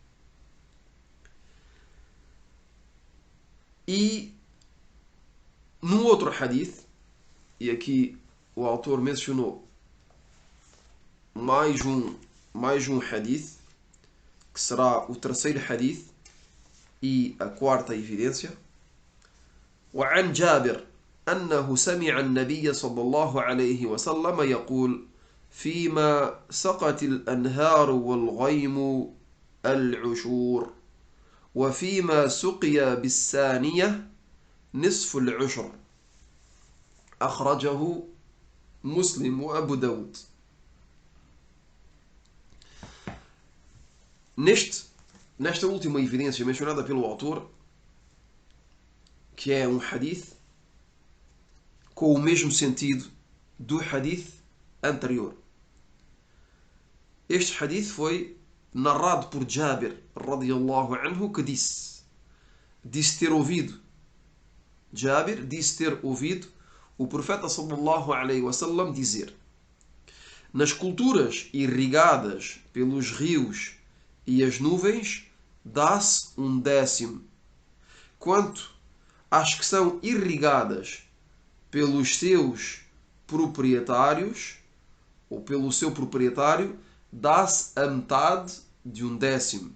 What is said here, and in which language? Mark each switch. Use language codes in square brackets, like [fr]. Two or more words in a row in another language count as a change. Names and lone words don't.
[pt] E num outro hadith, e aqui o autor mencionou mais um hadith, que será o terceiro hadith e a quarta evidência. [ar] وعن جابر أنه سمع النبي صلى الله عليه وسلم يقول: فيما سقت الأنهار والغيم العشور، وفيما سقي بالثانية نصف العشر. أخرجه مسلم وأبو داود. [pt] Nesta última evidência mencionada pelo autor, que é um hadith com o mesmo sentido do hadith anterior. Este hadith foi narrado por Jabir, [ar] رضي الله عنه, [pt] que disse ter ouvido, Jabir disse ter ouvido o profeta [ar] صلى الله عليه وسلم [pt] dizer: nas culturas irrigadas pelos rios e as nuvens, dá-se 1/10. Quanto às que são irrigadas pelos seus proprietários, ou pelo seu proprietário, dá-se a metade de 1/10.